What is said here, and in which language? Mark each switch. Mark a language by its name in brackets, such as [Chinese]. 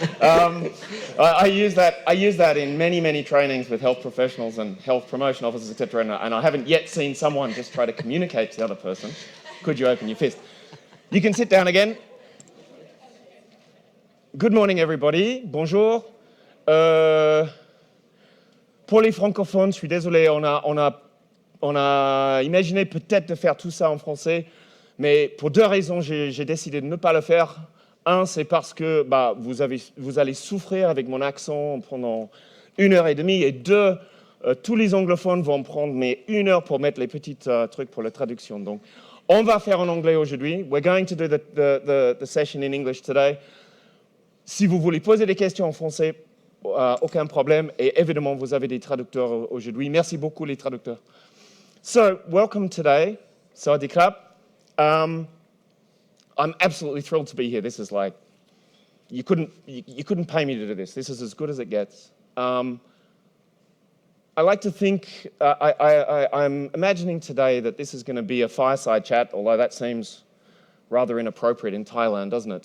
[English] I use that in many trainings with health professionals and health promotion officers, etc. And I haven't yet seen someone just try to communicate to the other person. Could you open your fist? You can sit down again. Good morning, everybody. [French] Bonjour. Pour les francophones, je suis désolé, on a imaginé peut-être de faire tout ça en français, mais pour deux raisons, j'ai décidé de ne pas le faire. Un, c'est parce que vous allez souffrir avec mon accent pendant 1h30. Et deux, tous les anglophones vont prendre 1 heure pour mettre les petits trucs pour la traduction. Donc, on va faire en anglais aujourd'hui. [English] We're going to do the session in English today. [French] Si vous voulez poser des questions en français, aucun problème. Et évidemment, vous avez des traducteurs aujourd'hui. Merci beaucoup, les traducteurs. [English] So, welcome today. [Thai] Sawadee krap. [English] I'm absolutely thrilled to be here. This is like, you couldn't pay me to do this. This is as good as it gets. I like to think, I'm imagining today that this is going to be a fireside chat, although that seems rather inappropriate in Thailand, doesn't it?